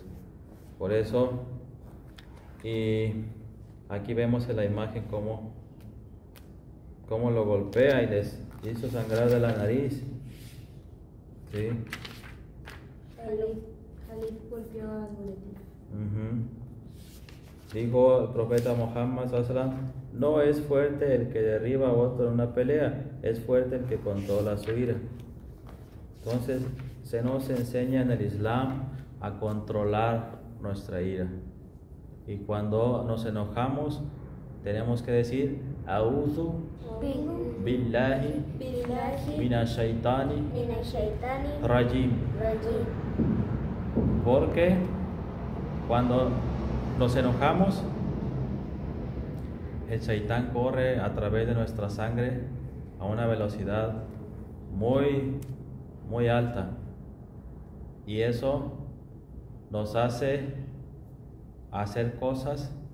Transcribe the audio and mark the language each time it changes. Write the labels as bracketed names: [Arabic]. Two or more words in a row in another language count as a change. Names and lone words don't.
[Spanish] Por eso, y aquí vemos en la imagen cómo lo golpea y les hizo sangrar de la nariz. ¿Sí? Jalid golpeó a Nureddin. Dijo el profeta Muhammad [Arabic] صلى الله عليه وسلم: [Spanish] no es fuerte el que derriba a otro en una pelea, es fuerte el que controla su ira. Entonces se nos enseña en el Islam a controlar nuestra ira, y cuando nos enojamos tenemos que decir: [Arabic] أعوذ بالله من الشيطان الرجيم. [Spanish] Porque cuando nos enojamos, el Shaitán corre a través de nuestra sangre a una velocidad muy, muy alta, y eso nos hace hacer cosas